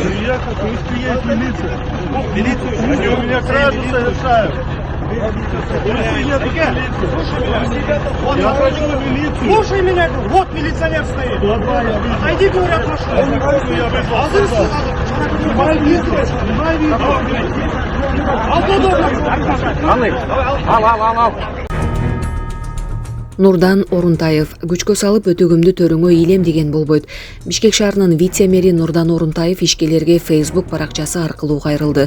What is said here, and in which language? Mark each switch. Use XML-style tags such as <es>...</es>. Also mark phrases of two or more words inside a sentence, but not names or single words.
<ru>Я как если есть милиция. Милицию? Они у меня кражу совершают. Я хочу милицию. Слушай меня, вот милиционер стоит. Отойди, говорю, от машины. Я вызвал. Снимай видео. Ал.</ru> <ky>Нурдан Орунтаев күчкө салып өтөгүмдү төрүңө илем деген болбойт. Бишкек шаарынын вице-мэри Нурдан Орунтаев ишкерлерге Facebook баракчасы аркылуу кайрылды.</ky>